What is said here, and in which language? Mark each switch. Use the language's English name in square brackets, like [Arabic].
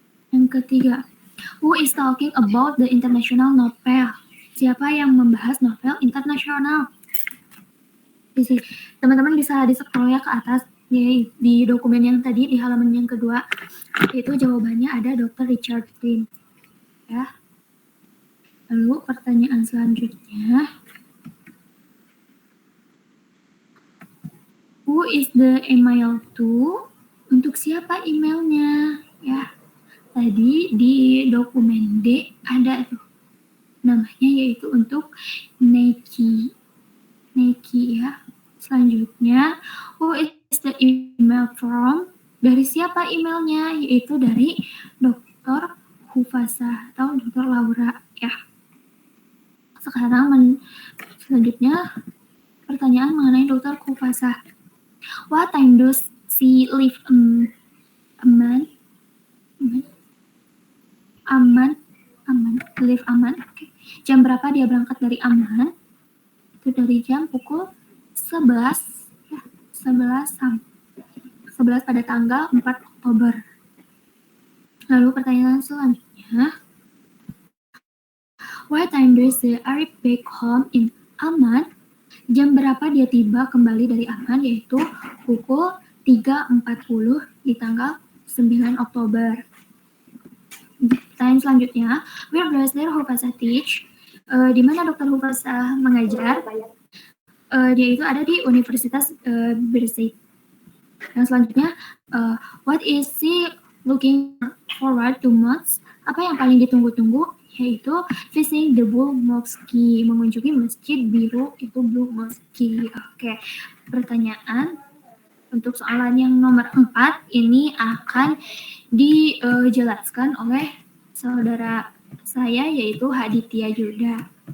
[Indonesian] Yang ketiga, [English] who is talking about the international novel? [Indonesian] Siapa yang membahas novel internasional? Teman-teman bisa di-scroll ya ke atas di dokumen yang tadi di halaman yang kedua. Itu jawabannya ada Dr. Richard Flynn. Ya. Lalu pertanyaan selanjutnya, [English] who is the email to? [Indonesian] Untuk siapa emailnya? Ya. Tadi di dokumen D ada tuh namanya, yaitu untuk Neki ya. Selanjutnya, [English] who is the email from? [Indonesian] Dari siapa emailnya? Yaitu dari Dr. Hufasa atau Dr. Laura ya. Sekarang selanjutnya pertanyaan mengenai Dr. Hufasa. [English] What time does she leave Amman? Leave Amman. Okay. [Indonesian] Jam berapa dia berangkat dari Amman? Itu dari jam pukul 11 ya, 11 pada tanggal 4 Oktober. Lalu pertanyaan selanjutnya, [English] what time does the arrive back home in Amman? [Indonesian] Jam berapa dia tiba kembali dari Amman, yaitu pukul 3.40 di tanggal 9 Oktober. Pertanyaan selanjutnya, [English] where does Dr. Hufasa teach? [Indonesian] Di mana Dr. Hufasa mengajar? Dia itu ada di Universitas Birzeit. Yang selanjutnya, [English] what is she looking forward to most? [Indonesian] Apa yang paling ditunggu-tunggu? Yaitu [English] visiting the Blue Mosque, [Indonesian] mengunjungi masjid biru itu Blue Mosque. Oke, pertanyaan untuk soalan yang nomor 4 ini akan dijelaskan oleh saudara saya, yaitu Haditya Yuda.